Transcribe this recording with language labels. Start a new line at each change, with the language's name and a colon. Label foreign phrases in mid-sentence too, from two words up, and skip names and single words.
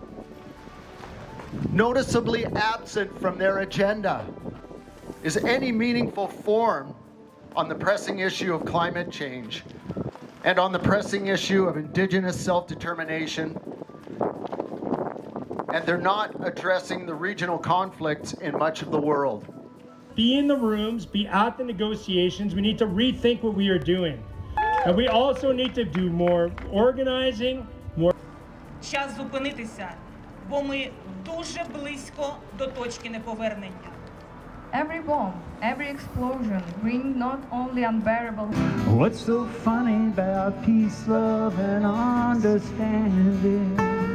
English: Noticeably absent from their agenda is any meaningful forum on the pressing issue of climate change and on the pressing issue of Indigenous self-determination. And they're not addressing the regional conflicts in much of the world. Be in the rooms, be at the negotiations. We need to rethink what we are doing. And we also need to do more organizing, more.
Ukrainian: Час зупинитися, бо ми дуже близько до точки неповернення.
English: Every bomb, every explosion bring not only unbearable. What's so funny about peace, love, and understanding?